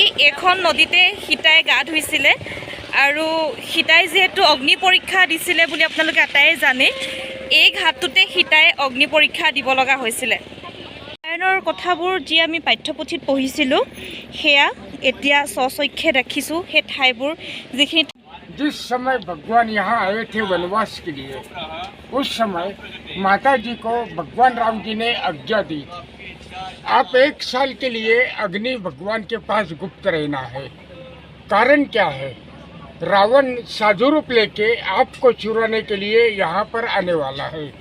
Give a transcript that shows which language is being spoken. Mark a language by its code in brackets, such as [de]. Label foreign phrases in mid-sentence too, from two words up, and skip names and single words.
[as] এইখন নদীতে সীতাই গা ধুইছিলে আৰু সীতাই যিহেতু অগ্নি পৰীক্ষা দিছিলে বুলি আপোনালোকে আটাইয়ে জানে, এই ঘাটটোতে সীতাই অগ্নি পৰীক্ষা দিব লগা হৈছিলে। ৰামায়ণৰ কথাবোৰ যি আমি পাঠ্যপুথিত পঢ়িছিলোঁ, সেয়া এতিয়া স্বচক্ষে দেখিছোঁ। সেই ঠাইবোৰ যিখিনি [hi] जिस समय भगवान यहाँ आए थे वनवास के लिए, उस समय माता जी को भगवान राम जी ने आज्ञा दी थी, आप 1 साल के लिए अग्नि भगवान के पास गुप्त रहना है। कारण क्या है? रावण साधु रूप लेके आपको चुराने के लिए यहाँ पर आने वाला है।